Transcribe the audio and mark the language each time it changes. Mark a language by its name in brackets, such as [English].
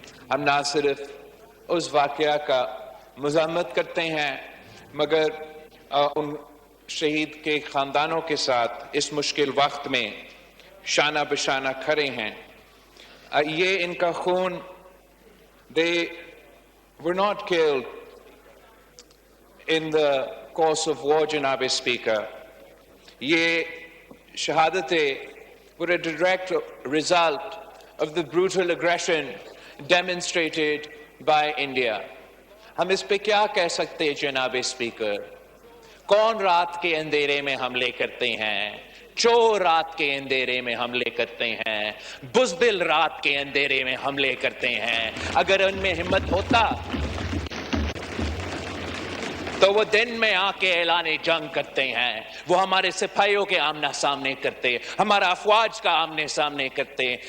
[Urdu] ہم نہ صرف اس واقعہ کا مذمت کرتے ہیں مگر ان شہید کے خاندانوں کے ساتھ اس مشکل وقت میں شانہ بشانہ کھڑے ہیں. یہ ان کا خون [English] they were not killed in the course of war, Janab Speaker. [Urdu] یہ شہادتیں [English] were a direct result of the brutal aggression demonstrated by India. [Urdu] ہم اس پہ کیا کہہ سکتے ہیں جناب اسپیکر؟ کون رات کے اندھیرے میں حملے کرتے ہیں؟ چور رات کے اندھیرے میں حملے کرتے ہیں، بزدل رات کے اندھیرے میں حملے کرتے ہیں. اگر ان میں ہمت ہوتا تو وہ دن میں آ کے اعلان جنگ کرتے ہیں، وہ ہمارے سپاہیوں کے آمنا سامنے کرتے، ہمارا افواج کا آمنے سامنے کرتے.